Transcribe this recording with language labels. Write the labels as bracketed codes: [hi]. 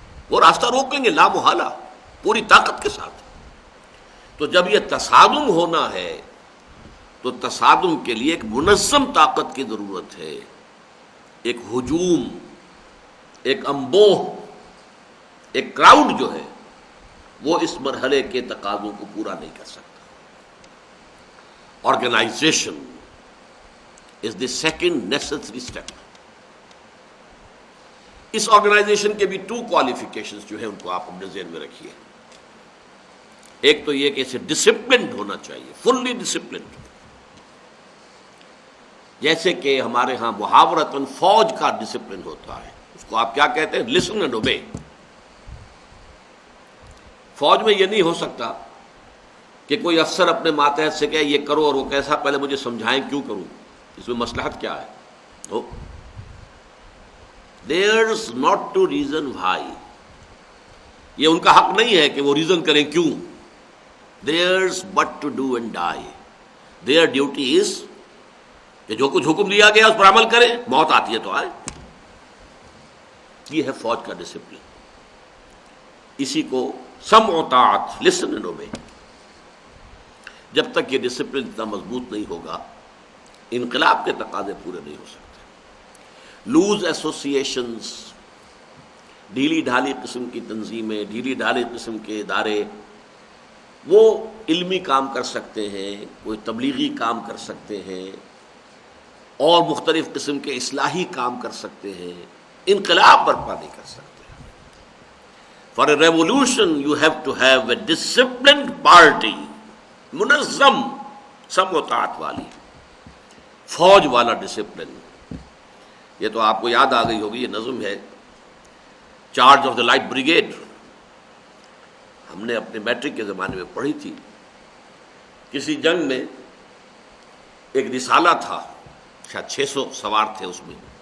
[ur] وہ راستہ روکیں گے لا محالہ پوری طاقت کے ساتھ. تو جب یہ تصادم ہونا ہے تو تصادم کے لیے ایک منظم طاقت کی ضرورت ہے. ایک ہجوم، ایک انبوہ، ایک کراؤڈ جو ہے وہ اس مرحلے کے تقاضوں کو پورا نہیں کر سکتا. [en] Organization is the second necessary step. [ur] اس organization کے بھی 2 qualifications جو ہیں ان کو آپ اپنے ذہن میں رکھیے. ایک تو یہ کہ اسے ڈسپلنڈ ہونا چاہیے، فلی ڈسپلنڈ. جیسے کہ ہمارے ہاں محاورتاً فوج کا ڈسپلن ہوتا ہے، اس کو آپ کیا کہتے ہیں؟ [en] Listen and obey. [ur] فوج میں یہ نہیں ہو سکتا کہ کوئی افسر اپنے ماتحت سے کہے یہ کرو اور وہ کیسا پہلے مجھے سمجھائیں کیوں کروں، اس میں مصلحت کیا ہے. [en] تو there's not to reason why. [ur] یہ ان کا حق نہیں ہے کہ وہ ریزن کریں کیوں. [en] there's but to do and die. their duty is [ur] کہ جو کچھ حکم دیا گیا اس پر عمل کریں، موت آتی ہے تو آئے. یہ ہے فوج کا ڈسپلن. اسی کو سمع و طاعت، [en] listen and obey. [ur] جب تک یہ ڈسپلن اتنا مضبوط نہیں ہوگا انقلاب کے تقاضے پورے نہیں ہو سکتے. لوز ایسوسیشنز، ڈھیلی ڈھالی قسم کی تنظیمیں، ڈھیلی ڈھالی قسم کے ادارے، وہ علمی کام کر سکتے ہیں، کوئی تبلیغی کام کر سکتے ہیں اور مختلف قسم کے اصلاحی کام کر سکتے ہیں، انقلاب برپا نہیں کر سکتے. [en] For a revolution you have to have a disciplined party، [ur] منظم سمع و طاعت والی فوج والا ڈسپلن. یہ تو آپ کو یاد آ گئی ہوگی، یہ نظم ہے charge of the light brigade. ہم نے اپنے میٹرک کے زمانے میں پڑھی تھی. کسی جنگ میں ایک رسالہ تھا، شاید 600 سوار تھے اس میں.